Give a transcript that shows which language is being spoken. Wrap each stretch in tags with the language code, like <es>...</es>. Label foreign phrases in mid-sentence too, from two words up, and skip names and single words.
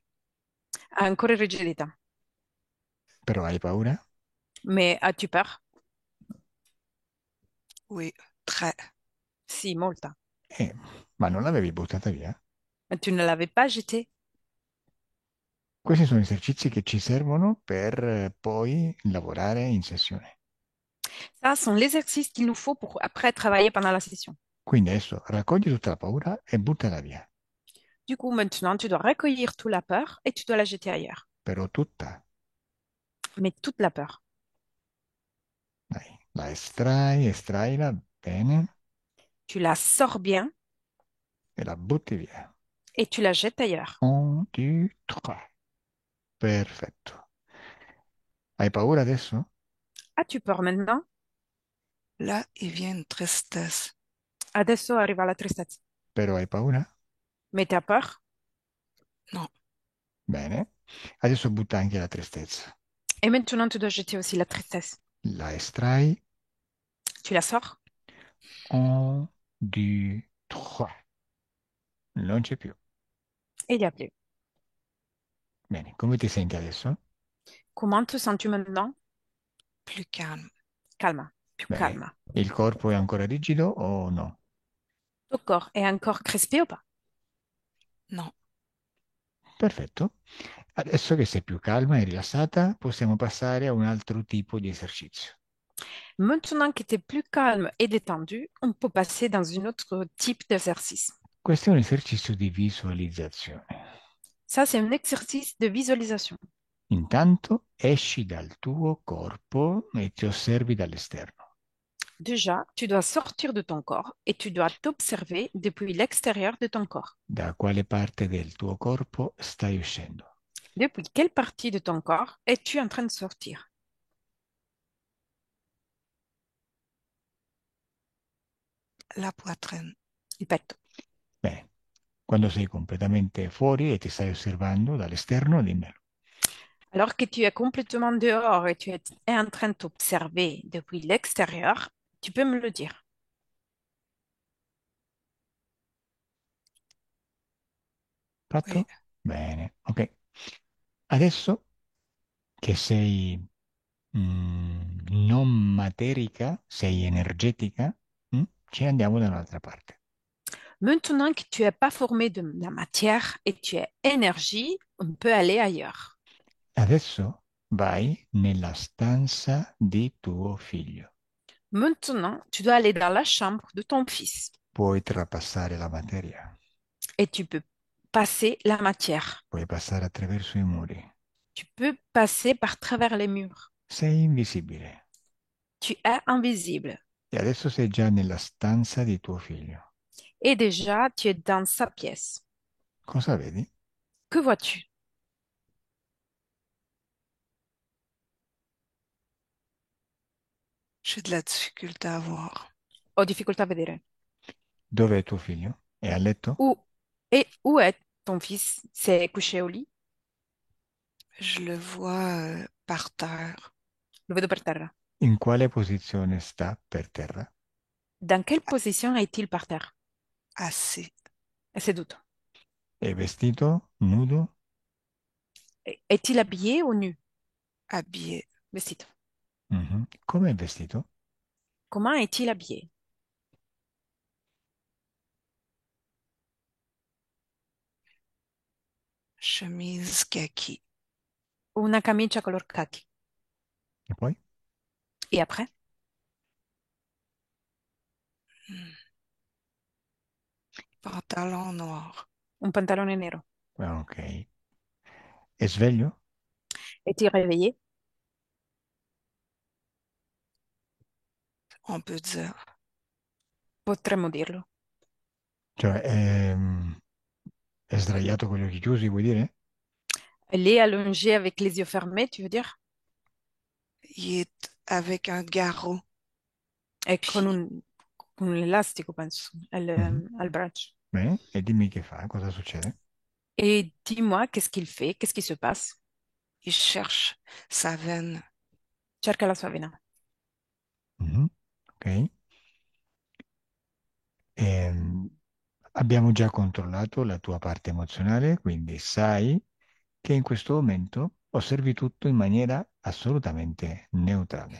<it>Ancora rigidità. Però hai paura?</it> <fr>Mais as-tu peur? Oui. Très.</fr> <it>Si, molta. Ma non l'avevi buttata via?</it> <fr>Mais tu ne l'avais pas jetée.</fr> <it>Questi sono esercizi che ci servono per poi lavorare in sessione.</it> <fr>Ça sont les exercices qu'il nous faut pour après travailler pendant la session.</fr> <it>Quindi adesso raccogli tutta la paura e buttala via.</it> <fr>Du coup, maintenant, tu dois recueillir toute la peur et tu dois la jeter ailleurs.</fr> <it>Però tutta.</it> <fr>Mais toute la peur.</fr> <it>Dai, la estraila bene</it> <fr>Tu la sors bien</fr> <it>e la butti via.</it> <fr>et tu la jettes ailleurs.</fr> <it>1, 2, 3. Perfetto. Hai paura adesso?</it> <fr>As-tu peur maintenant? Là, il vient une tristesse.</fr> <it>Adesso arriva la tristezza. Però hai paura?</it> <fr>Mais t'as peur? Non.</fr> <it>Bene. Adesso butta anche la tristezza.</it> <fr>Et maintenant, tu dois jeter aussi la tristesse.</fr> <it>La estrai.</it> <fr>Tu la sors 1, 2, 3.</fr> <it>Non c'è più.</it> <fr>et il n'y a plus.</fr> <it>Bene, come ti senti adesso?</it> <fr>Comment te sens-tu maintenant? Plus calme. Calme,</fr> <it>più Bene.</it> <fr>calme.</fr> <it>Il corpo è ancora rigido o no?</it> <fr>Ton corps est encore crispé ou pas? Non.</fr> <it>Perfetto. Adesso che sei più calma e rilassata, possiamo passare a un altro tipo di esercizio.</it> <fr>Maintenant que tu es plus calme et détendu, on peut passer dans un autre type d'exercice.</fr> <it>Questo è un esercizio di visualizzazione.</it> <fr>Ça, c'est un exercice de visualisation.</fr> <it>Intanto esci dal tuo corpo e ti osservi dall'esterno.</it> <fr>Déjà, tu dois sortir de ton corps et tu dois t'observer depuis l'extérieur de ton corps.</fr> <it>Da quale parte del tuo corpo stai uscendo?</it> <fr>Depuis quelle partie de ton corps es-tu en train de sortir? La poitrine.</fr> <it>Il petto. Bene, quando sei completamente fuori e ti stai osservando dall'esterno, dimmelo.</it> <fr>Alors que tu es complètement dehors et es en train de t'observer depuis l'extérieur, tu peux me le dire. Oui.</fr> <it>Fatto? Bene, ok. Adesso che sei non materica, sei energetica, ci andiamo da un'altra parte.</it> <fr>Maintenant que tu n'es pas formé de la matière et tu es énergie, on peut aller ailleurs.</fr> <it>Adesso vai nella stanza di tuo figlio.</it> <fr>Maintenant, tu dois aller dans la chambre de ton fils</fr> <it>Puoi trapassare la materia,</it> <fr>et tu peux passer la matière.</fr> <it>puoi passare attraverso i muri.</it> <fr>Tu peux passer par travers les murs.</fr> <it>Sei invisibile</it> <fr>Tu es invisible.</fr> <it>e adesso sei già nella stanza di tuo figlio.</it> <fr>Et déjà, tu es dans sa pièce.</fr> <it>Cosa vedi?</it> <fr>Que vois-tu? J'ai de la difficulté à voir.</fr> <it>Ho difficoltà a vedere. Dove è tuo figlio? È a letto?</it> <fr>Où est ton fils? C'est couché au lit? Je le vois par terre,</fr> <it>Lo vedo per terra. In quale posizione sta per terra?</it> <fr>Dans quelle position est-il par terre? assis,</fr> <it>È seduto. È vestito? Nudo?</it> <fr>Est-il habillé ou nu? habillé,</fr> <it>Vestito. Mhm. Come è vestito?</it> <fr>Comment est-il habillé? chemise kaki,</fr> <it>Una camicia color khaki. E poi?</it> <fr>Et après? hmm, pantalon noir,</fr> <it>Un pantalone nero. Ok. È sveglio?</it> <fr>Est-il réveillé? on peut dire.</fr> <it>Potremmo dirlo. Cioè, è sdraiato con gli occhi chiusi, vuoi dire?</it> <fr>Elle est allongée avec les yeux fermés, tu veux dire? Il est avec un garrot,</fr> <it>E</it> <fr>puis</fr> <it>con un elastico, penso, Mhm. al braccio. Bene, e dimmi che fa, cosa succede?</it> <fr>Et dis-moi, qu'est-ce qu'il fait? Qu'est-ce qui se passe? il cherche sa veine.</fr> <it>Cerca la sua vena. Mhm. Ok. Ehm, abbiamo già controllato la tua parte emozionale, quindi sai che in questo momento osservi tutto in maniera assolutamente neutrale.</it>